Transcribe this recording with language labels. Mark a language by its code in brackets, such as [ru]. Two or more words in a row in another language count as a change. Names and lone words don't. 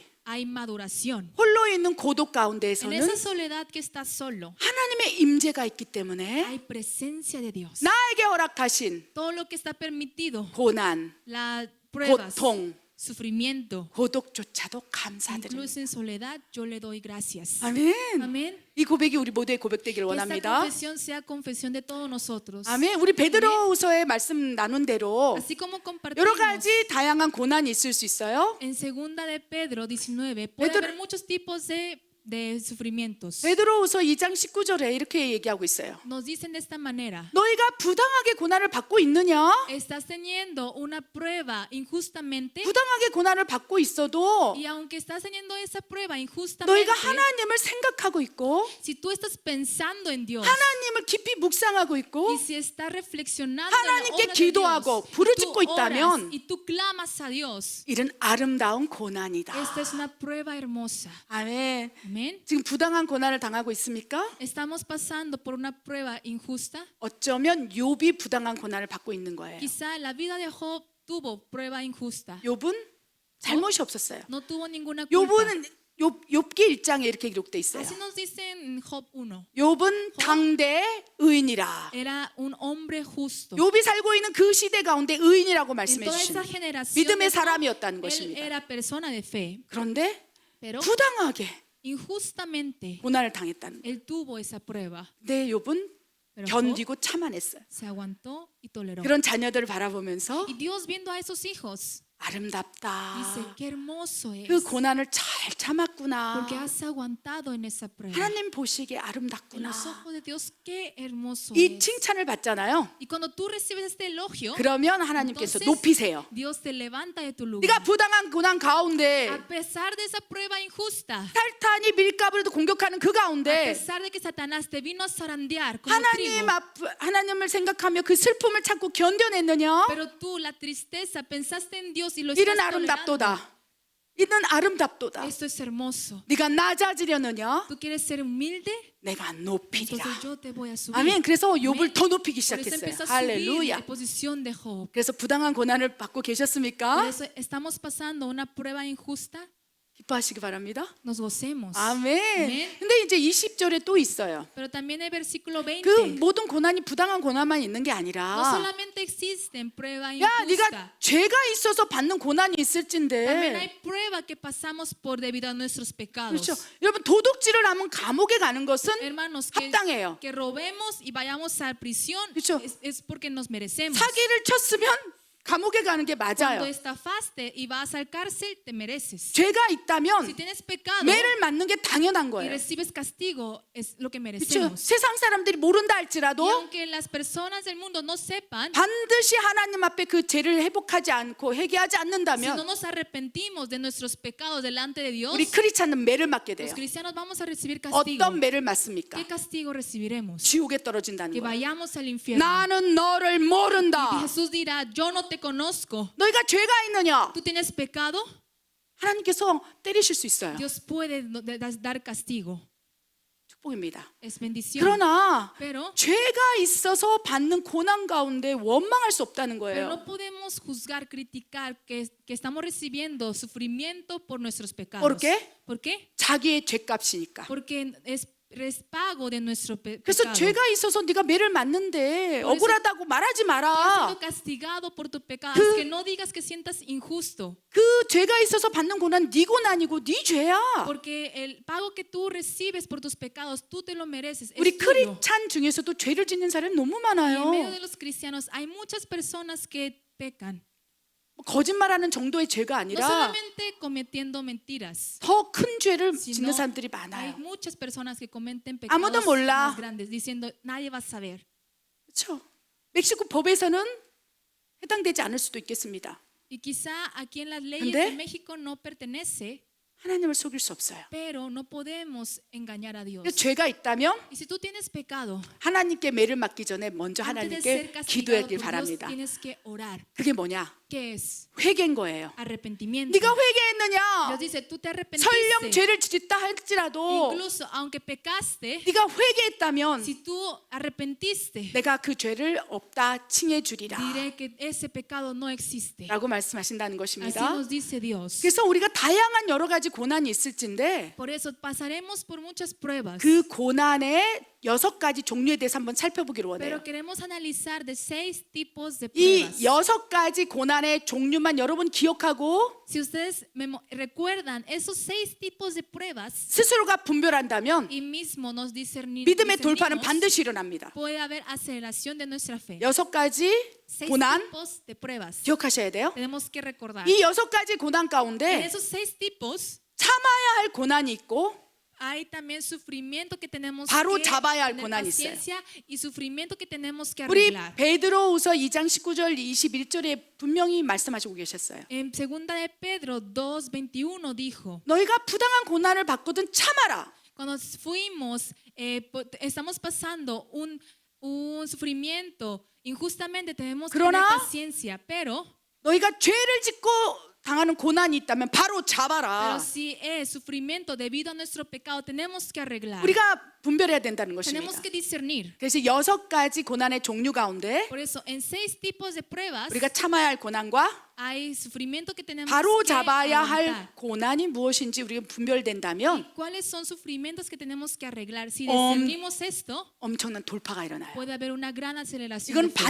[es] hay maduración. [ko] 홀로 있는 고독 [es] En [ko] 가운데에서는 [es] esa soledad que estás solo, [ko] 하나님의 임재가 있기 때문에 [es] hay presencia de Dios. [ko] 나에게 허락하신 [es] Todo lo que está permitido, [ko] 고난, [es] las pruebas, [ko] 고통, [es] sufrimiento, [ko] 고독조차도 감사드립니다. [es] incluso en soledad, yo le doy gracias. [ko] 아멘. [es] Amén. [ko] 이 고백이 우리 모두의 고백되기를 [es] Que esta [ko] 원합니다. [es] confesión sea confesión de todos nosotros. [ko] 아멘. 우리 베드로후서의 말씀 나눈 대로 [es] Así como [ko] 여러 [es] compartimos [ko] 가지 다양한 고난이 있을 수 있어요. [es] en segunda de Pedro 19, puede haber muchos tipos de sufrimientos. [ko] 베드로후서 2장 19절에 이렇게 얘기하고 있어요. [es] Nos dicen de esta manera: [ko] 너희가 부당하게 고난을 받고 있느냐? [es] estás teniendo una prueba injustamente, [ko] 부당하게 고난을 받고 있어도 [es] y aunque estás teniendo esa prueba injustamente, [ko] 너희가 하나님을 생각하고 있고 [es] si tú estás pensando en Dios [ko] 하나님을 깊이 묵상하고 있고 [es] y si estás reflexionando en la [ko] 하나님께 [es] obra de Dios, [ko] 기도하고 부르짖고 [es] tú oras [ko] 있다면 [es] y tú clamas a Dios, [ko] 이런 아름다운 고난이다. [es] esta es una prueba hermosa. [ko] 아멘. [es] Amén. [ko] 지금 부당한 고난을 당하고 있습니까? [es] Estamos pasando por una prueba injusta. [ko] 어쩌면 욥이 부당한 고난을 받고 있는 거예요. [es] Quizá la vida de Job tuvo prueba injusta. [ko] 욥은 잘못이 없었어요. [es] No tuvo ninguna culpa. [ko] 욥은 욥기 1장에 이렇게 기록돼 있어요. [es] Así nos dice en Job 1. [ko] 욥은 당대 의인이라. [es] Era un hombre justo. [ko] 욥이 살고 있는 그 시대 가운데 의인이라고 [es] En [ko] 말씀해 [es] toda esa [ko] 주십니다. [es] generación [ko] 믿음의 [es] de Job, [ko] 사람이었다는 [es] él [ko] 것입니다. [es] era persona de fe. [ko] 그런데 [es] Pero [ko] 부당하게 [es] injustamente [ko] 고난을 당했다는 거예요. [es] él tuvo esa prueba. [ko] 근데 욥은 [es] Pero Job [ko] 견디고 참아냈어요. [es] se aguantó y toleró. [ko] 그런 자녀들을 바라보면서 [es] Y Dios viendo a esos hijos [ko] 아름답다. [es] dice, qué hermoso es. [ko] 그 고난을 잘 참았구나. [es] Porque has aguantado en esa prueba. [ko] 하나님 보시기에 [es] En [ko] 아름답구나. [es] los ojos de Dios, qué hermoso [ko] 이 [es] es. [ko] 칭찬을 받잖아요. [es] Y cuando tú recibes este elogio, [ko] 그러면 하나님께서 [es] entonces [ko] 높이세요. [es] Dios te levanta de tu lugar. [ko] 네가 부당한 고난 가운데 [es] A pesar de esa prueba injusta, [ko] 사탄이 밀가부를 공격하는 그 [es] a [ko] 가운데 [es] pesar de que Satanás te vino a zarandear como trigo, [ko] 하나님을 생각하며 그 슬픔을 참고 견뎌냈느냐? [es] pero tú la tristeza pensaste en Dios y lo [ko] 이는 [es] estás tolerando. [ko] 아름답도다. 이는 아름답도다. [es] Esto es hermoso. [ko] 네가 낮아지려느냐? [es] ¿Tú quieres ser humilde? [ko] 내가 높이리라. [es] Entonces yo te voy a subir. [ko] 아멘. 그래서 욥을 [es] Amén. [ko] 더 높이기 [es] Por eso [ko] 시작했어요. [es] empieza a subir [ko] 할렐루야. [es] la posición de Job. [ko] 그래서 부당한 고난을 받고 [es] Por [ko] 계셨습니까? [es] eso estamos pasando una prueba injusta. [ko] 기뻐하시기 바랍니다. [es] nos gocemos. [ko] 아멘. 아멘. 근데 이제 20절에 또 있어요. [es] Pero también el versículo 20. [ko] 그 모든 고난이 부당한 고난만 있는 게 [es] No [ko] 아니라 [es] solamente existen pruebas [ko] 야, [es] injustas. [ko] 네가 죄가 있어서 받는 고난이 [es] También [ko] 있을진데. [es] hay pruebas que pasamos por debido a nuestros pecados. [ko] 그렇죠. 여러분 도둑질을 하면 감옥에 가는 것은 [es] Hermanos, [ko] 합당해요. [es] que robemos y vayamos a prisión [ko] 그렇죠. [es] es porque nos merecemos. [ko] 사기를 쳤으면 감옥에 가는 게 [es] Cuando [ko] 맞아요. [es] estafaste y vas al cárcel, te mereces. [ko] 죄가 [es] Si [ko] 있다면 [es] tienes pecado [ko] 매를 맞는 게 당연한 [es] y [ko] 거예요. [es] recibes castigo, es lo que [ko] 그렇죠. [es] merecemos. [ko] 세상 사람들이 모른다 [es] Y [ko] 할지라도 [es] aunque las personas del mundo no sepan, [ko] 반드시 하나님 앞에 그 죄를 회복하지 않고 회개하지 [es] si no [ko] 않는다면 [es] nos arrepentimos de nuestros pecados delante de Dios, [ko] 우리 크리스찬은 매를 맞게 돼요. [es] los cristianos vamos a recibir castigo. [ko] 어떤 매를 맞습니까? [es] ¿Qué castigo recibiremos? [ko] 지옥에 떨어진다는 [es] Que [ko] 거예요. [es] vayamos al infierno. [ko] 나는 너를 [es] Y [ko] 모른다. [es] Jesús dirá, yo no te conozco. [ko] 너희가 죄가 있느냐? [es] ¿Tú tienes pecado? [ko] 하나님께서 때리실 수 있어요. [es] Dios puede dar castigo. [ko] 축복입니다. [es] Es bendición. [ko] 그러나 [es] Pero [ko] 죄가 있어서 받는 고난 가운데 원망할 수 없다는 [es] Pero [ko] 거예요. [es] no podemos juzgar, criticar que estamos recibiendo sufrimiento por nuestros pecados. ¿Por qué? ¿Por qué? [ko] 자기의 죄값이니까. [es] Porque es pago de nuestro [ko] 그래서 [es] pecado. [ko] 죄가 있어서 네가 매를 맞는데 [es] Por eso- [ko] 억울하다고 말하지 [es] Estás [ko] 마라. [es] siendo castigado por tu pecado. Es que no digas que sientas injusto. [ko] 그 죄가 있어서 받는 고난 네 고난이고 네 죄야. [es] Porque el pago que tú recibes por tus pecados, tú te lo mereces. Es [ko] 우리 [es] tuyo. [ko] 크리스찬 중에서도 죄를 짓는 사람이 너무 [es] Y en medio [ko] 많아요. [es] de los cristianos hay muchas personas que pecan. [ko] 거짓말하는 정도의 죄가 [es] No [ko] 아니라 [es] solamente cometiendo mentiras. [ko] 더 큰 죄를 [es] sino [ko] 짓는 사람들이 [es] hay [ko] 많아요. [es] muchas personas que cometen [ko] 아무도 [es] pecados [ko] 몰라. [es] más grandes diciendo nadie va a saber. [ko] 그렇죠? 멕시코 법에서는 해당되지 않을 수도 있겠습니다. [es] Y quizá aquí en las leyes [ko] 근데 [es] de México no pertenece, [ko] 하나님을 속일 수 없어요. [es] pero no podemos engañar a Dios. [ko] 그래서 죄가 있다면 [es] Y si tú tienes pecado, [ko] 하나님께 매를 맞기 전에 먼저 [es] antes de ser [ko] 하나님께 [es] castigado [ko] 기도하길 [es] por Dios, [ko] 바랍니다. [es] tienes que orar. [ko] 그게 뭐냐? [es] ¿Qué es? [ko] 회개인 거예요. [es] Arrepentimiento. [ko] 네가 회개했느냐? [es] Dios dice, tú te [ko] 설령 [es] arrepentiste. [ko] 죄를 짓다 할지라도 [es] Incluso aunque pecaste, [ko] 네가 회개했다면 [es] si tú arrepentiste, [ko] 내가 그 죄를 없다 칭해 주리라 [es] diré que ese pecado no existe. [ko] 라고 말씀하신다는 [es] Así [ko] 것입니다. [es] nos dice Dios. [ko] 그래서 우리가 다양한 여러 가지 고난이 있을진데 [es] Por eso pasaremos por muchas pruebas. [ko] 그 고난의 6가지 종류에 대해서 한번 살펴보기로 원해요. [es] Pero queremos analizar de 6 tipos de [ko] 이 [es] pruebas. [ko] 6가지 고난의 종류만 여러분 기억하고 [es] Si ustedes recuerdan esos 6 tipos de pruebas [ko] 스스로가 분별한다면 [es] y mismo nos [ko] 믿음의 돌파는 [es] discernimos, [ko] 반드시 일어납니다. [es] puede haber aceleración de nuestra fe. [ko] 6가지 [es] 6 [ko] 고난 [es] tipos de pruebas. [ko] 기억하셔야 돼요. [es] Tenemos que recordar. [ko] 이 6가지 고난 [es] En [ko] 가운데 [es] esos 6 tipos [ko] 참아야 할 고난이 있고 [es] hay también sufrimiento que tenemos [ko] 바로 [es] que [ko] 잡아야 할 [es] tener [ko] 고난이 있어요. [es] paciencia y sufrimiento que tenemos que [ko] 우리 [es] arreglar. [ko] 베드로후서 2장 19절 21절에 분명히 말씀하시고 계셨어요. [es] En segunda de Pedro 2:21 dijo, [ko] 너희가 부당한 고난을 받거든 참아라. [es] cuando fuimos, estamos pasando un sufrimiento injustamente, tenemos que tener [ko] 그러나 [es] paciencia, pero [ko] 너희가 죄를 짓고 당하는 고난이 있다면 바로 잡아라. [es] si es sufrimiento debido a nuestro pecado, tenemos que arreglar. [ko] 우리가 분별해야 된다는 [es] Tenemos [ko] 것입니다. [es] que discernir. [ko] 그래서 6가지 고난의 종류 가운데 [es] Por eso, en 6 tipos de pruebas [ko] 우리가 참아야 할 고난과 [es] hay sufrimiento que tenemos [ko] 바로 [es] que [ko] 잡아야 [es] aguantar. [ko] 할 고난이 무엇인지 우리가 분별된다면 [es] ¿Cuáles son sufrimientos que tenemos que arreglar? Si Om- discernimos esto, [ko] 엄청난 돌파가 일어나요. [es] puede haber una gran aceleración. [ko] 이건 [es] de fe.